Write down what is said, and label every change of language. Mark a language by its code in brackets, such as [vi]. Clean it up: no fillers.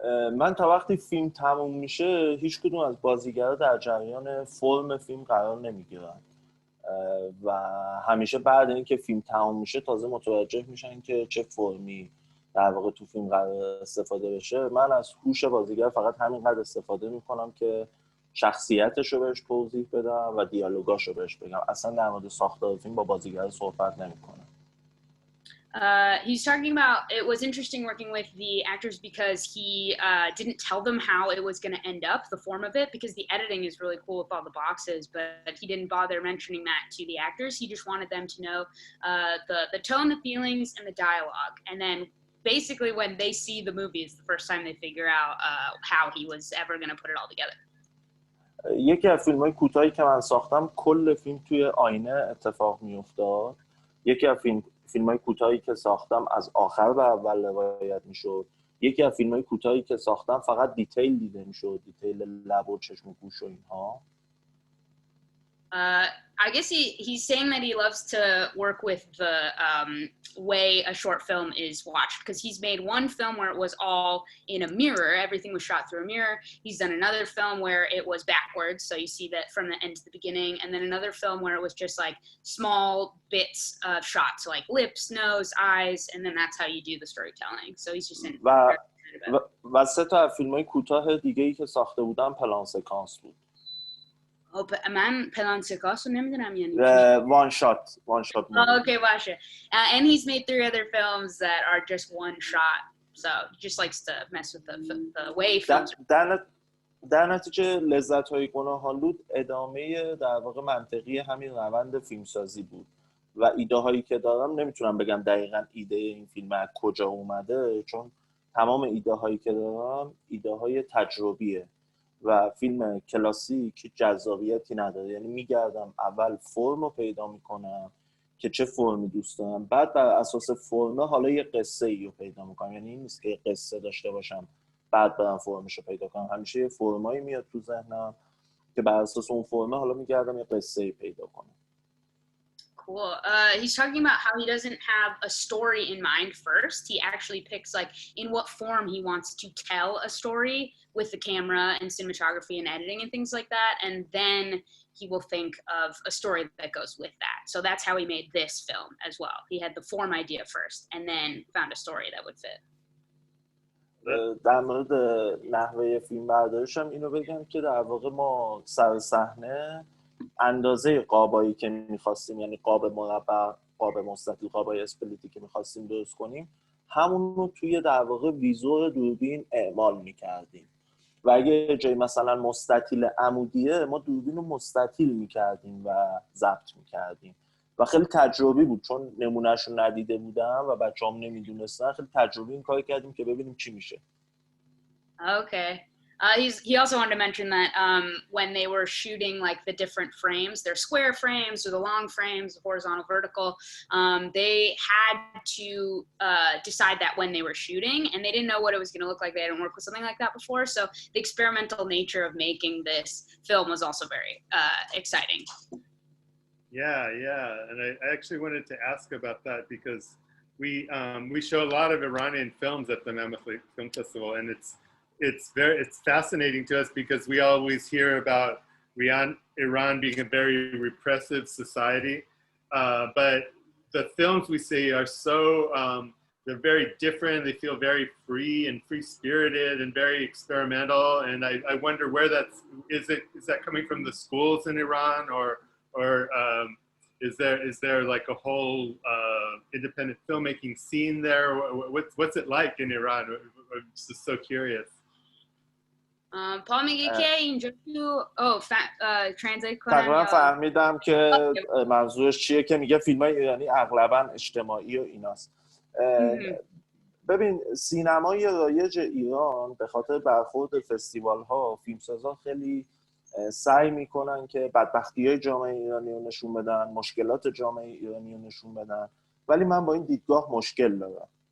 [fa] من تا وقتی فیلم تموم میشه هیچ کدوم از بازیگرا در جریان فرم فیلم قرار نمیگیرن و همیشه بعد اینکه فیلم تموم میشه تازه متوجه میشن که چه فرمی در واقع تو فیلم قرار استفاده بشه. من از هوش بازیگر فقط همینقدر استفاده میکنم که شخصیتش رو بهش توضیح بدم و دیالوگاش رو بهش بگم. اصلا در مورد ساختار فیلم با بازیگر صحبت نمیکنم. [en] He's talking about it was interesting working with the actors because he didn't tell them how it was going to end up, the form of it, because the editing is really cool with all the boxes, but he didn't bother mentioning that to the actors. He just wanted them to know the tone, the feelings, and the dialogue. And then basically when they see the movie, it's the first time they figure out how he was ever going to put it all together. [fa] یکی از فیلم‌های کوتاهی که من ساختم کل فیلم توی آینه اتفاق می‌افتاد. یکی از فیلم‌های کوتاهی که ساختم از آخر به اول روایت می‌شد. یکی از فیلم‌های کوتاهی که ساختم فقط دیتیل دیده می‌شد، دیتیل لب و چشم و گوش و اینها. [en] I guess he's saying that he loves to work with the way a short film is watched, because he's made one film where it was all in a mirror, everything was shot through a mirror. He's done another film where it was backwards, so you see that from the end to the beginning, and then another film where it was just like small bits of shots, so like lips, nose, eyes, and then that's how you do the storytelling. So he's just in [fa] و سه تا فیلم‌های کوتاه دیگه‌ای که ساخته بودم پلان سکانس بود. من پلان سکانس رو نمیدونم یعنی [en] one shot [fa] okay باشه. [en] And he's made 3 other films that are just one shot, so he just likes to mess with the way films [fa] در نتیجه لذت‌های گناه‌آلود ادامه در واقع منطقی همین روند فیلمسازی بود و ایده هایی که دارم نمیتونم بگم دقیقاً ایده این فیلم از کجا اومده، چون تمام ایده هایی که دارم ایده های تجربیه و فیلم کلاسیک جذابیتی نداره. یعنی میگردم اول فرم رو پیدا میکنم که چه فرمی دوست دارم، بعد بر اساس فرمه حالا یه قصه ای رو پیدا میکنم. یعنی این نیست که یه قصه داشته باشم بعد برم فرمش رو پیدا کنم، همیشه یه فرمایی میاد تو ذهنم که بر اساس اون فرمه حالا میگردم یه قصه ای پیدا کنم. [en] Cool. He's talking about how he doesn't have a story in mind first. He actually picks like in what form he wants to tell a story with the camera and cinematography and editing and things like that. And then he will think of a story that goes with that. So that's how he made this film as well. He had the form idea first and then found a story that would fit. [fa] در مورد نحوه فیلم برداریش هم اینو بگم که در واقع ما سر صحنه اندازه قابایی که می‌خواستیم، یعنی قاب مربع، قاب مستطیل، قابای اسپلیتی که می‌خواستیم درست کنیم، همون رو توی در واقع ویزور دوربین اعمال می‌کردیم. و اگه جای مثلا مستطیل عمودیه، ما دوربین رو مستطیل می‌کردیم و ضبط می‌کردیم و خیلی تجربی بود، چون نمونهش رو ندیده بودم و بچه‌هام نمی‌دونستن. خیلی تجربی این کار کردیم که ببینیم چی میشه. [en] Okay. He also wanted to mention that when they were shooting like the different frames, their square frames or the long frames, horizontal, vertical, they had to decide that when they were shooting, and they didn't know what it was going to look like. They hadn't worked with something like that before, so the experimental nature of making this film was also very exciting. Yeah, and I actually wanted to ask about that because we show a lot of Iranian films at the Mammoth Film Festival, and it's fascinating to us because we always hear about Iran being a very repressive society, but the films we see are so they're very different. They feel very free and free-spirited and very experimental, and I wonder where is that coming from the schools in Iran, or is there like a whole independent filmmaking scene there? What's it like in Iran? I'm just so curious. [fa] پا میگه که اینجا تو ترنسلیت کنم. تقریبا فهمیدم که منظورش چیه که میگه فیلم‌های ایرانی اغلبا اجتماعی و ایناست. ببین سینمای رایج ایران به خاطر برخورد فستیوال‌ها، فیلمسازان خیلی سعی میکنن که بدبختی‌های جامعه ایرانی رو نشون بدن، مشکلات جامعه ایرانی رو نشون بدن، ولی من با این دیدگاه مشکل دارم.